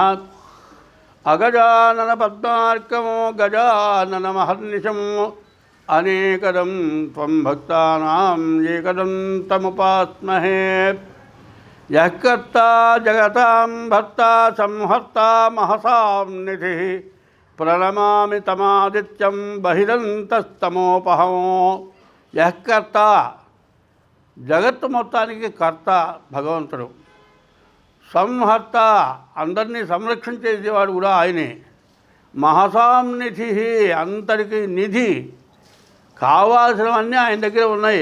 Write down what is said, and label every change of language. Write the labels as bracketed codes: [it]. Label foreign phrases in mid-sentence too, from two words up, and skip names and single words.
[sa] अगजानन पद्मार्कं गजाननमहर्निशम् अनेकदं त्वं भक्तानां एकदं तमुपास्महे। यः कर्ता जगतां भर्ता संहर्ता महसां निधिः प्रणमामि तमादित्यं बहिरन्तस्तमोपहं। यः कर्ता [te] జగత్తు మొత్తానికి కర్త భగవంతుడు, సంహర్త అందరినీ సంరక్షించేవాడు కూడా ఆయనే, [sa] మహసాం నిధి [te] అందరికీ నిధి కావాల్సినవన్నీ ఆయన దగ్గర ఉన్నాయి.